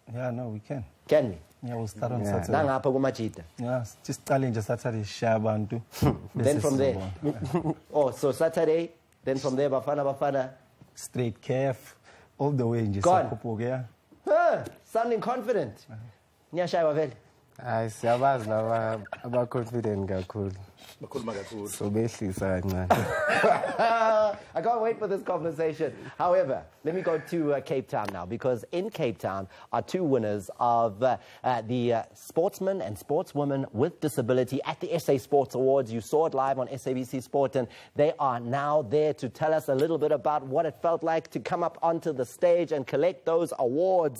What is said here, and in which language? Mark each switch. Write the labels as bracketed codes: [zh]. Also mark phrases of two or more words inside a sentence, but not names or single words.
[en] Yeah, no, we can. Can we? Yeah, we'll start on Saturday. Yeah, just challenge Saturday, Shabantu. Then from there. Oh, so Saturday, then from there, Bafana. Straight calf, all the way in Gone. Yeah. Sounding confident. [zu] Nyashaiwa vele. Siyabazi laba abaconfident kakhulu. So behlisa [en] I can't wait for this conversation. However, let me go to Cape Town now, because in Cape Town are 2 winners of the sportsmen and sportswomen with disability at the SA Sports Awards. You saw it live on SABC Sport, and they are now there to tell us a little bit about what it felt like to come up onto the stage and collect those awards.